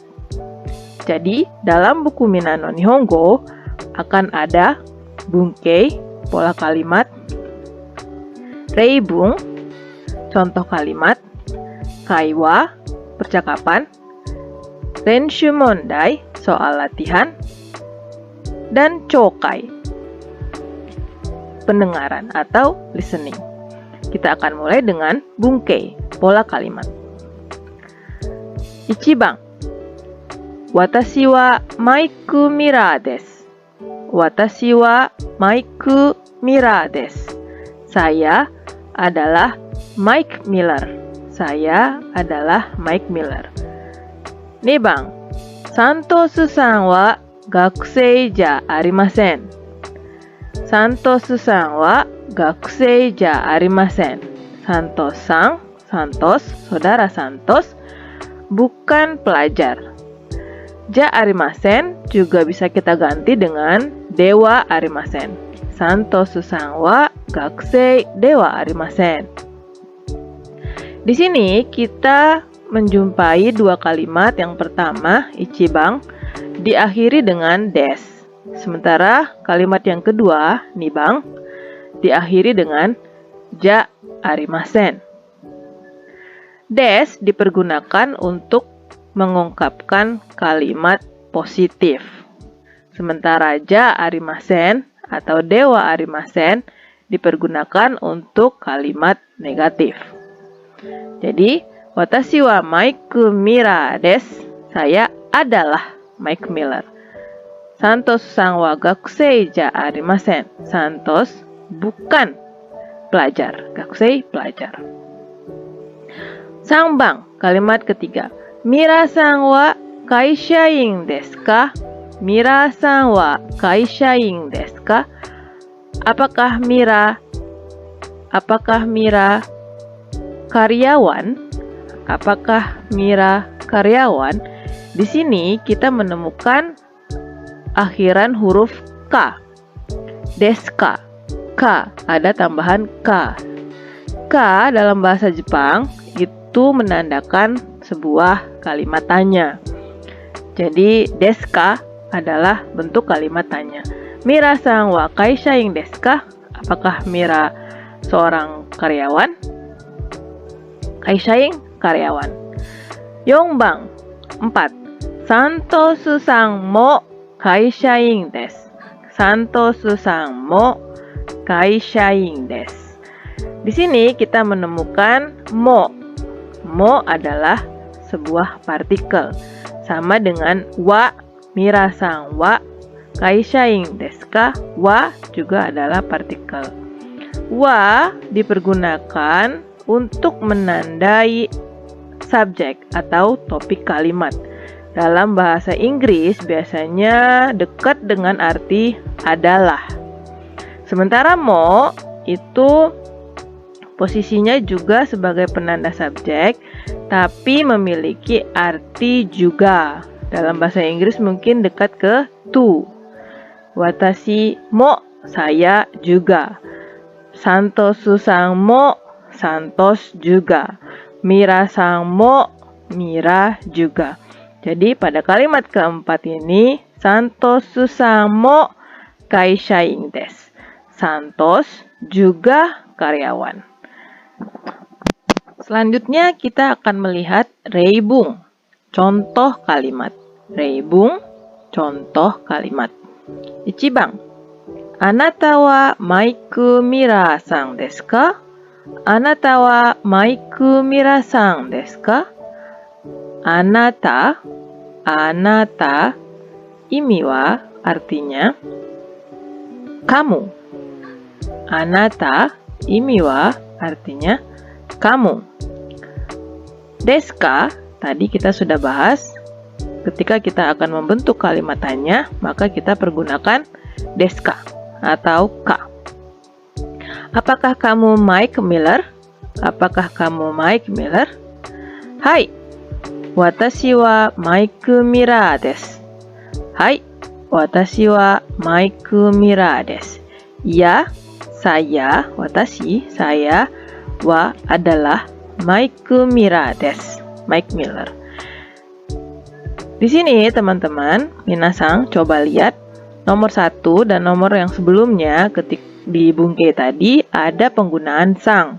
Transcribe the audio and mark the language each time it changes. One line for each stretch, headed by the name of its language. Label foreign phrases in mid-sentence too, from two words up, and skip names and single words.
Indonesian: Jadi, dalam buku Mina no Nihongo akan ada Bunkei, pola kalimat, reibung, contoh kalimat, kaiwa, percakapan,
Japanese: 練習問題,
Indonesian: soal latihan, dan chokai, pendengaran atau listening. Kita akan mulai dengan bunkei, pola kalimat.
Japanese: 一番、私はマイクミラです. 私はマイクミラです.
Indonesian: Saya adalah Mike Miller. Saya adalah Mike Miller.
Japanese: 2 番、サントスさんは学生じゃありません。サントスさんは学生じゃありません。Santos sang, Santos,
Indonesian: saudara Santos, bukan pelajar.
Japanese: じゃありません
Indonesian: juga bisa kita ganti dengan
Japanese: ではありません. サントスさんは学生ではありません.
Indonesian: Di sini kita menjumpai dua kalimat. Yang pertama, ichiban, diakhiri dengan des. Sementara kalimat yang kedua, nibang, diakhiri dengan
Japanese: じゃありません.
Indonesian: Des dipergunakan untuk mengungkapkan kalimat positif. Sementara
Japanese: じゃありません
Indonesian: atau
Japanese: ではありません
Indonesian: dipergunakan untuk kalimat negatif.
Japanese: Jadi, 私はマイクミラです.
Indonesian: Saya adalah Mike Miller.
Japanese: サントスさんは学生じゃありません.
Indonesian: Santos bukan pelajar. Gakusei pelajar. Sangbang, kalimat ketiga.
Japanese: ミラさんは会社員ですか? ミラさんは会社員ですか?
Indonesian: Apakah Mira karyawan? Apakah Mira karyawan? Di sini kita menemukan akhiran huruf K. Deska. K, ada tambahan K. K dalam bahasa Jepang itu menandakan sebuah kalimat tanya. Jadi, deska adalah bentuk kalimat tanya.
Japanese: ミラさんは会社員ですか?
Indonesian: Apakah Mira seorang karyawan? Kaishain, karyawan. Yongbang, 4.
Japanese: サントスさんも会社員です. サントスさんも会社員です.
Indonesian: Di sini kita menemukan mo. Mo adalah sebuah partikel. Sama dengan
Japanese: wa, ミラさんは会社員ですか?
Indonesian: Wa juga adalah partikel. Wa dipergunakan untuk menandai subjek atau topik kalimat. Dalam bahasa Inggris biasanya dekat dengan arti adalah. Sementara mo itu posisinya juga sebagai penanda subjek, tapi memiliki arti juga. Dalam bahasa Inggris mungkin dekat ke to.
Japanese: 私も,
Indonesian: saya juga.
Japanese: サントスさんも,
Indonesian: Santos juga.
Japanese: ミラさんも,
Indonesian: Mira juga. Jadi pada kalimat keempat ini,
Japanese: サントスさんも会社員です.
Indonesian: Santos juga karyawan. Selanjutnya kita akan melihat reibung, contoh kalimat. Reibung, contoh kalimat.
Japanese: 一番、あなたはマイクミラさんですか? あなたはマイクミラさんですか？あなた 意味
Indonesian: wa artinya kamu.
Japanese: あなた 意味
Indonesian: wa artinya kamu. Deska tadi kita sudah bahas. Ketika kita akan membentuk kalimat tanya, maka kita pergunakan deska atau ka. Apakah kamu Mike Miller? Apakah kamu Mike Miller?
Japanese: はい、私はマイクミラーです. はい、私はマイクミラーです.
Indonesian: Ya, saya, watashi, saya, wa adalah Mike Miller desu. Mike Miller. Di sini teman-teman, minasang coba lihat nomor 1 dan nomor yang sebelumnya ketika di bungke tadi ada penggunaan sang.